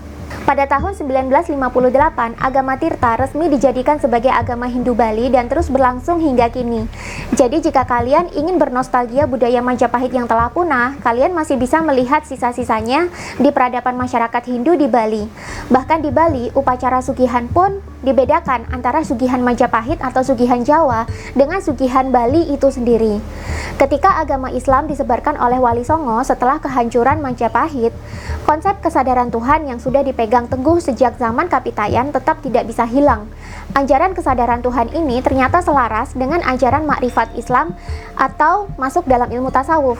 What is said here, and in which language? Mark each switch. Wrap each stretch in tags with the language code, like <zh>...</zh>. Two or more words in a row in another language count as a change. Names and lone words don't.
<id>Pada tahun 1958, agama Tirta resmi dijadikan sebagai agama Hindu Bali dan terus berlangsung hingga kini. Jadi jika kalian ingin bernostalgia budaya Majapahit yang telah punah, kalian masih bisa melihat sisa-sisanya di peradaban masyarakat Hindu di Bali. Bahkan di Bali, upacara sugihan pun dibedakan antara sugihan Majapahit atau sugihan Jawa dengan sugihan Bali itu sendiri. Ketika agama Islam disebarkan oleh Wali Songo setelah kehancuran Majapahit, konsep kesadaran Tuhan yang sudah dipegang teguh sejak zaman Kapitayan tetap tidak bisa hilang. Ajaran kesadaran Tuhan ini ternyata selaras dengan ajaran makrifat Islam atau masuk dalam ilmu tasawuf.</id>